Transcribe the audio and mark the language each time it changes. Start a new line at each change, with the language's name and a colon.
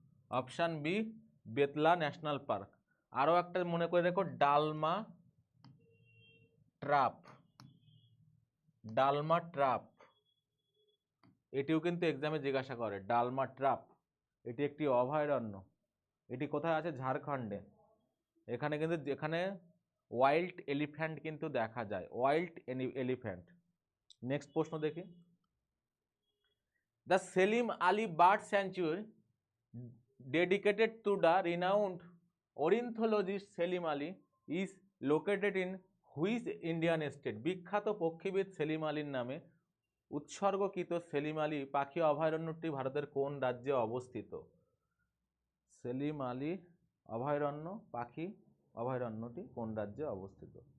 Bangla: Option B Betla national park. আরো একটা মনে করে রেখো ডালমা ট্রাপ, ডালমা ট্রাপ, এটিও কিন্তু এক্সামে জিজ্ঞাসা করে। ডালমা ট্রাপ এটি একটি অভয়ারণ্য, এটি কোথায় আছে? ঝাড়খণ্ডে। এখানে কিন্তু যেখানে ওয়াইল্ড এলিফ্যান্ট কিন্তু দেখা যায়, ওয়াইল্ড এলিফ্যান্ট। নেক্সট প্রশ্ন দেখি।
English: The Salim Ali bird sanctuary dedicated to the renowned ornithologist Salim Ali is located in which Indian state?
Bangla: বিখ্যাত পক্ষীবিদ সেলিম আলীর নামে উৎসর্গকৃত সেলিম আলী পাখি অভয়ারণ্যটি ভারতের কোন রাজ্যে অবস্থিত? সেলিম আলী অভয়ারণ্য, পাখি অভয়ারণ্যটি কোন রাজ্যে অবস্থিত?